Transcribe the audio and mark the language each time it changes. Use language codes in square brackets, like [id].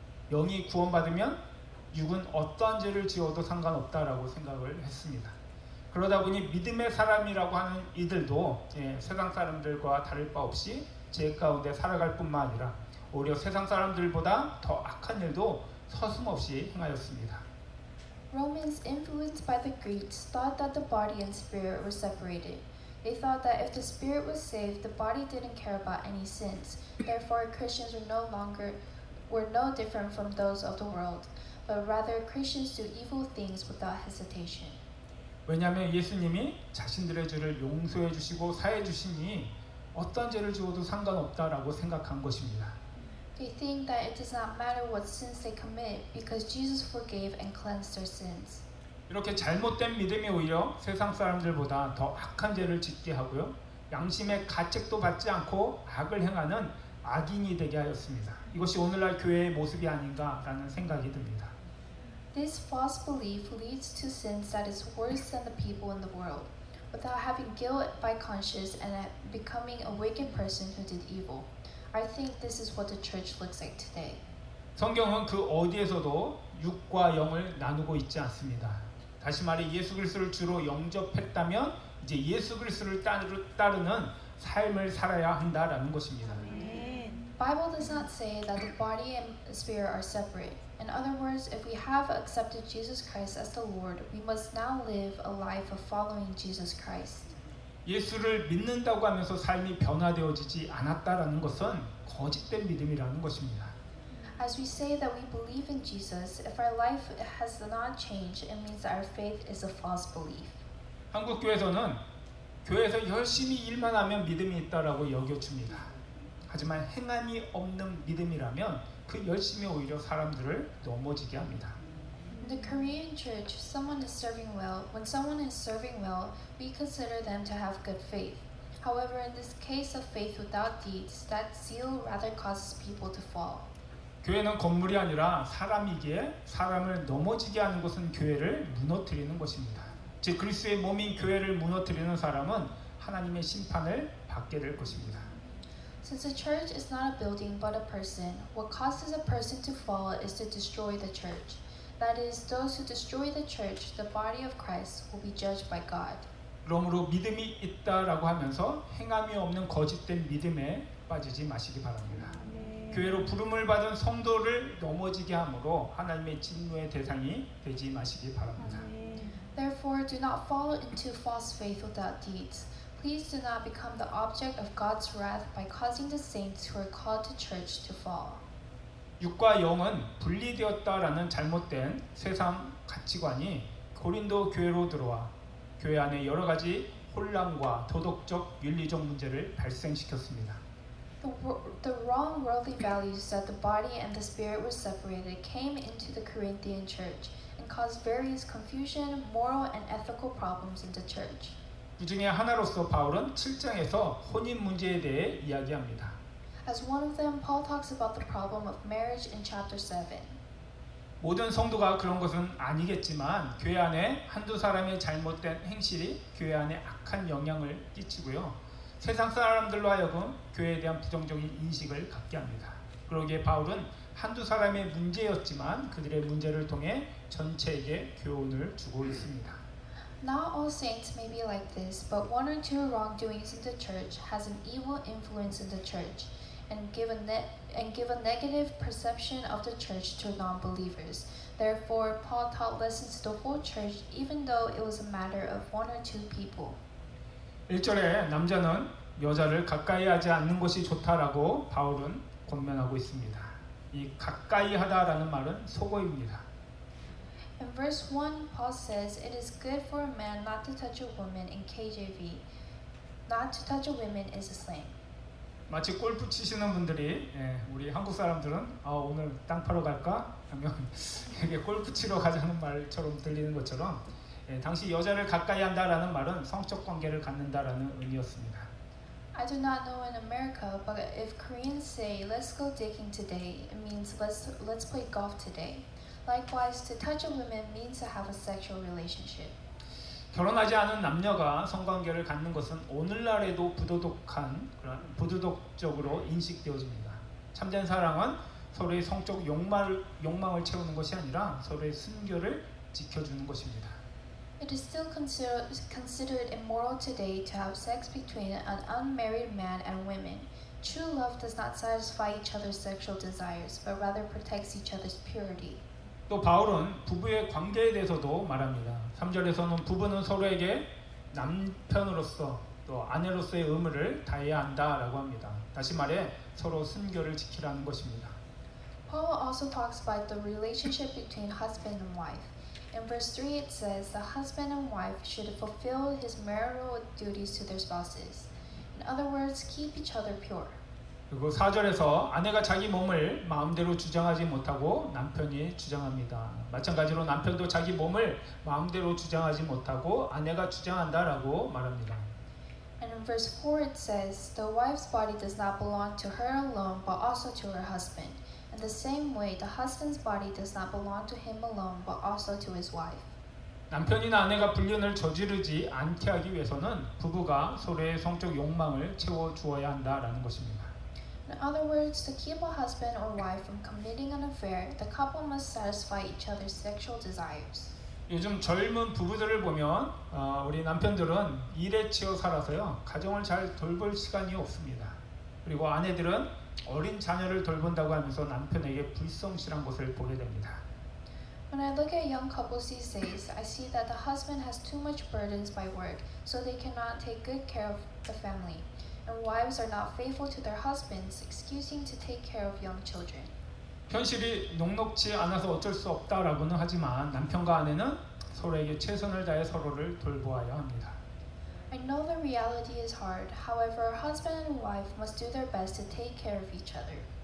[ko] 영이 구원받으면 육은 어떠한 죄를 지어도 상관없다라고 생각을 했습니다. 그러다 보니 믿음의 사람이라고 하는 이들도 세상 사람들과 다를 바 없이 죄 가운데 살아갈 뿐만 아니라 오히려 세상 사람들보다 더 악한 일도 서슴없이 행하였습니다. [en] Romans, influenced by the Greeks, thought that the body and spirit were separated. They thought that if the spirit was saved, the body didn't care about any sins. Therefore, Christians were no different from those of the world, but rather Christians do evil things without hesitation. [ko] 왜냐하면 예수님이 자신들의 죄를 용서해 주시고 사해 주시니 어떤 죄를 지어도 상관없다라고 생각한 것입니다. [en] They think that it does not matter what sins they commit because Jesus forgave and cleansed their sins. [ko] 이렇게 잘못된 믿음이 오히려 세상 사람들보다 더 악한 죄를 짓게 하고요. 양심의 가책도 받지 않고 악을 행하는 악인이 되게 하였습니다. 이것이 오늘날 교회의 모습이 아닌가라는 생각이 듭니다. [en] This false belief leads to sins that is worse than the people in the world, without having guilt by conscience and becoming a wicked person who did evil. I think this is what the church looks like today. [ko] 성경은 그 어디에서도 육과 영을 나누고 있지 않습니다. 다시 말해 예수 그리스도를 주로 영접했다면 이제 예수 그리스도를 따르는 삶을 살아야 한다라는 것입니다. [en] Bible does not say that the body and spirit are separate. In other words, if we have accepted Jesus Christ as the Lord, we must now live a life of following Jesus Christ. [ko] 예수를 믿는다고 하면서 삶이 변화되어지지 않았다라는 것은 거짓된 믿음이라는 것입니다. [en] As we say that we believe in Jesus, if our life has not changed, it means that our faith is a false belief. [ko] 한국 교회에서는 교회에서 열심히 일만 하면 믿음이 있다라고 여겨줍니다. 하지만 행함이 없는 믿음이라면 그 열심이 오히려 사람들을 넘어지게 합니다. [en] In the Korean church, when someone is serving well, we consider them to have good faith. However, in this case of faith without deeds, that zeal rather causes people to fall. [ko] 교회는 건물이 아니라 사람이기에 사람을 넘어지게 하는 것은 교회를 무너뜨리는 것입니다. 즉 그리스도의 몸인 교회를 무너뜨리는 사람은 하나님의 심판을 받게 될 것입니다. [en] Since the church is not a building but a person, what causes a person to fall is to destroy the church. That is, those who destroy the church, the body of Christ, will be judged by God. [ko] 그러므로 믿음이 있다라고 하면서 행함이 없는 거짓된 믿음에 빠지지 마시기 바랍니다. 교회로 부름을 받은 성도를 넘어지게 함으로 하나님의 진노의 대상이 되지 마시기 바랍니다. [en] Therefore, do not fall into false faith without deeds. Please do not become the object of God's wrath by causing the saints who are called to church to fall. [ko] 육과 영은 분리되었다라는 잘못된 세상 가치관이 고린도 교회로 들어와 교회 안에 여러 가지 혼란과 도덕적, 윤리적 문제를 발생시켰습니다. [en] The wrong worldly values that the body and the spirit were separated came into the Corinthian church and caused various confusion, moral, and ethical problems in the church. [ko] 그 중에 하나로서 바울은 7장에서 혼인 문제에 대해 이야기합니다. [en] As one of them, Paul talks about the problem of marriage in chapter 7. [ko] 모든 성도가 그런 것은 아니겠지만 교회 안에 한두 사람의 잘못된 행실이 교회 안에 악한 영향을 끼치고요. 세상 사람들로 하여금 교회에 대한 부정적인 인식을 갖게 합니다. 그러기에 바울은 한두 사람의 문제였지만 그들의 문제를 통해 전체에게 교훈을 주고 있습니다. [en] Not all saints may be like this, but one or two wrongdoings in the church has an evil influence in the church and give a negative perception of the church to non-believers. Therefore, Paul taught lessons to the whole church even though it was a matter of one or two people. [ko] 1절에 남자는 여자를 가까이 하지 않는 것이 좋다라고 바울은 권면하고 있습니다. 이 가까이 하다라는 말은 속어입니다. [en] In verse 1, Paul says, "It is good for a man not to touch a woman." In KJV, "Not to touch a woman" is a slang. [ko] 마치 골프 치시는 분들이 우리 한국 사람들은 오늘 땅 파러 갈까? 하면 이게 골프 치러 가자는 말처럼 들리는 것처럼 당시 여자를 가까이 한다라는 말은 성적 관계를 갖는다라는 의미였습니다. [en] I do not know in America, but if Koreans say "Let's go digging today," it means let's play golf today. Likewise, to touch a woman means to have a sexual relationship. [ko] 결혼하지 않은 남녀가 성관계를 갖는 것은 오늘날에도 부도덕적으로 인식되어집니다. 참된 사랑은 서로의 성적 욕망을 채우는 것이 아니라 서로의 순결을 지켜주는 것입니다. [en] It is still considered immoral today to have sex between an unmarried man and women. True love does not satisfy each other's sexual desires, but rather protects each other's purity. [ko] 또 바울은 부부의 관계에 대해서도 말합니다. 3절에서는 부부는 서로에게 남편으로서 또 아내로서의 의무를 다해야 한다라고 합니다. 다시 말해 서로 순결을 지키라는 것입니다. [en] Paul also talks about the relationship between husband and wife. In verse 3 it says the husband and wife should fulfill his marital duties to their spouses. In other words, keep each other pure. [ko] 그리고 4절에서 아내가 자기 몸을 마음대로 주장하지 못하고 남편이 주장합니다. 마찬가지로 남편도 자기 몸을 마음대로 주장하지 못하고 아내가 주장한다라고 말합니다. [en] And in verse 4 it says, the wife's body does not belong to her alone, but also to her husband. In the same way, the husband's body does not belong to him alone, but also to his wife. [ko] 남편이나 아내가 불륜을 저지르지 않게 하기 위해서는 부부가 서로의 성적 욕망을 채워주어야 한다라는 것입니다. [en] In other words, to keep a husband or wife from committing an affair, the couple must satisfy each other's sexual desires. [ko] 요즘 젊은 부부들을 보면 우리 남편들은 일에 치여 살아서요 가정을 잘 돌볼 시간이 없습니다. 그리고 아내들은 어린 자녀를 돌본다고 하면서 남편에게 불성실한 것을 보게 됩니다. [en] When I look at young couples these days, I see that the husband has too much burdens by work, so they cannot take good care of the family. And wives are not faithful to their husbands, excusing to take care of young children. [ko] 현실이 녹록지 않아서 어쩔 수 없다라고는 하지만 남편과 아내는 서로에게 최선을 다해 서로를 돌보아야 합니다. [en] I know the reality is hard. However, husband and wife must do their best to take care of each other.